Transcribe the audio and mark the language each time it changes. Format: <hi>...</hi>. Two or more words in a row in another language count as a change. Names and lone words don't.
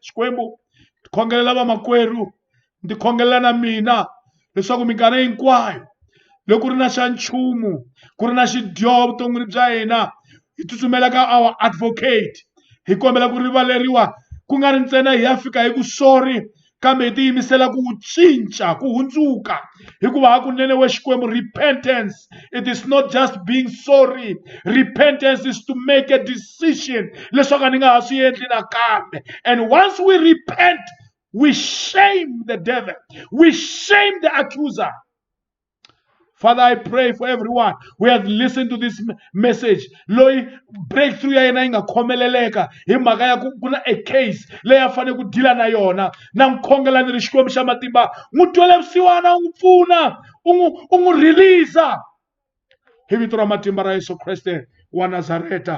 <ts>Xikwembu ti khongelela vamakwerhu, ti khongelela na mina leswaku minkarhi hinkwayo loko ku ri na xa nchumu, ku ri na xidyoho vuton'wini bya hina, hi tsutsumela ka</ts> <en>our advocate,</en> <ts>hi kombela ku rivaleriwa, ku nga ri ntsena hi ya fika hi ku sorry, kambe hi tiyimisela ku cinca, ku hundzuka. Hikuva hakunene we Xikwembu,</ts> <en>repentance, it is not just being sorry. Repentance is to make a decision</en> <ts>leswaku ni nga ha swi endli nakambe.</ts> <en>And once we repent, we shame the devil, we shame the accuser. Father, I pray for everyone who has listened to this message.</en> <ts>Loyi breakthrough ya yena yi nga khomeleleka hi mhaka ya ku na a case leyi a fanele ku deala na yona. Na n'wi ni ri Xikwembu xa matimba, n'wi twela vusiwana, u n'wi pfuna, u n'wi release hi vito ra matimba ra Yesu Kreste wa Nazareta.</ts>